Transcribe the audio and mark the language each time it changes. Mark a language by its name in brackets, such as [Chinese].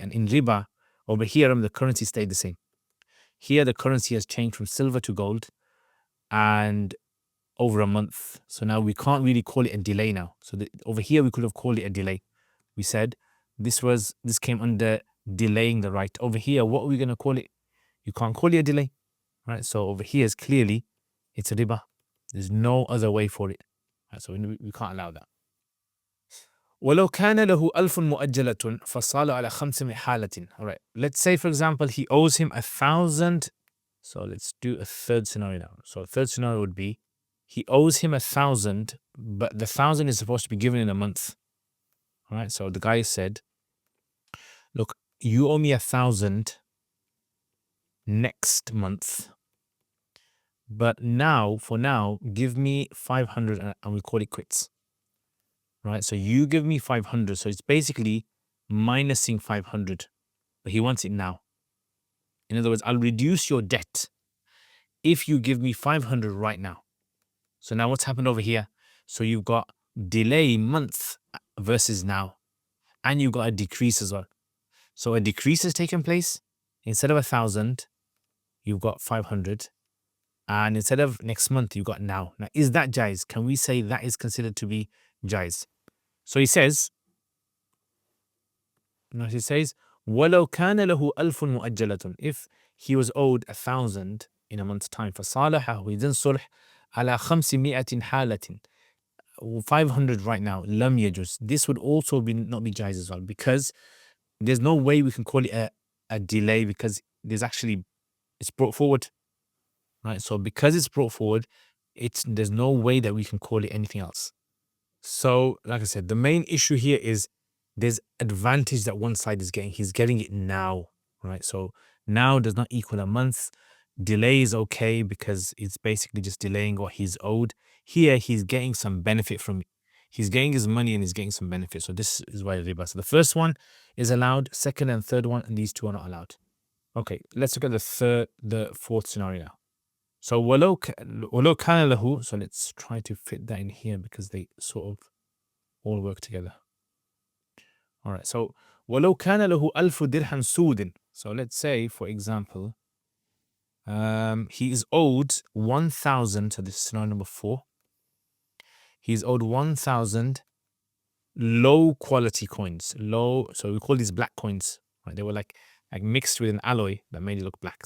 [English] And in riba, over here, the currency stayed the same. Here, the currency has changed from silver to gold and over a month. So now we can't really call it a delay now. So over here, we could have called it a delay. we said this came under delaying the right. Over here, what are we going to call it? You can't call it a delay, right? So over here is clearly it's a riba. There's no other way for it. Right? So we can't allow that. [Arabic] ولو كان له 1000 مؤجلة فصال على 500 حالة. [English] All right. Let's say, for example, he owes him 1,000. So let's do a third scenario now. So a third scenario would be he owes him 1,000, but the 1,000 is supposed to be given in a month. All right. So the guy said, look, you owe me 1,000 next month, but for now, give me 500 and we call it quits. Right. So you give me 500. So it's basically minusing 500, but he wants it now. In other words, I'll reduce your debt if you give me 500 right now. So now what's happened over here? So you've got delay month versus now, and you've got a decrease as well. So a decrease has taken place. Instead of 1,000, you've got 500. And instead of next month, you've got now. Now, is that jaiz? Can we say that is considered to be jaiz? So he says, [Arabic] وَلَوْ كَانَ لَهُ أَلْفٌ مُؤَجَّلَةٌ. [English] If he was owed 1,000 in a month's time, فَصَالَحَهُ, he didn't sulh [Arabic] على 500 حالة, [English] 500 right now, [Arabic] لم يجوز. [English] This would also not be jaiz as well, because there's no way we can call it a delay, because it's brought forward, right? So because it's brought forward, there's no way that we can call it anything else. So like I said, the main issue here is there's advantage that one side is getting. He's getting it now, right? So now does not equal a month. Delay is okay because it's basically just delaying what he's owed. Here he's getting some benefit from it. He's getting his money and he's getting some benefit. So this is why riba. So the first one is allowed, second and third one, and these two are not allowed. Okay, let's look at the fourth scenario now. So [Arabic] وَلَوْ كَانَ لَهُ, [English] so let's try to fit that in here because they sort of all work together. All right, so [Arabic] وَلَوْ كَانَ لَهُ أَلْفُ دِرْهًا سُودٍ. [English] So let's say, for example, he is owed 1,000, so this is scenario number 4. He's owed 1,000 low quality coins. So we call these black coins, right? They were like mixed with an alloy that made it look black.